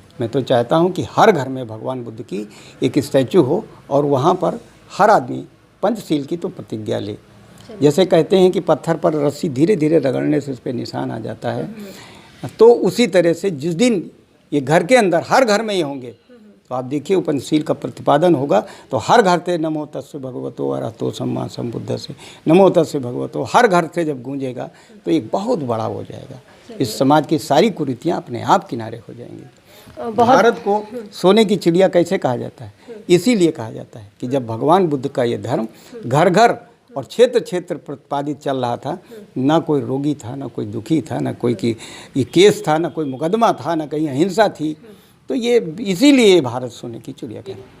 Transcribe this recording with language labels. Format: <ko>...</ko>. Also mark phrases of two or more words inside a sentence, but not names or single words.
<hi>मैं तो चाहता हूँ कि हर घर में भगवान बुद्ध की एक स्टैचू हो और वहाँ पर हर आदमी पंचशील की तो प्रतिज्ञा ले। जैसे कहते हैं कि पत्थर पर रस्सी धीरे धीरे रगड़ने से उस पर निशान आ जाता है, तो उसी तरह से जिस दिन ये घर के अंदर हर घर में ये होंगे तो आप देखिए पंचशील का प्रतिपादन होगा तो हर घर से</hi> <pi>नमो तस्से भगवतो अरहतो सम्मा सम्बुद्धस्से नमो तस्से भगवतो</pi> <hi>हर घर से जब गूंजेगा तो एक बहुत बड़ा हो जाएगा। इस समाज की सारी कुरीतियाँ अपने आप किनारे हो जाएंगी। भारत को सोने की चिड़िया कैसे कहा जाता है? इसीलिए कहा जाता है कि जब भगवान बुद्ध का ये धर्म घर घर और क्षेत्र क्षेत्र प्रतिपादित चल रहा था, ना कोई रोगी था, ना कोई दुखी था, ना कोई की ये केस था, ना कोई मुकदमा था, ना कहीं अहिंसा थी, तो ये इसीलिए भारत सोने की चिड़िया कहते हैं।</hi>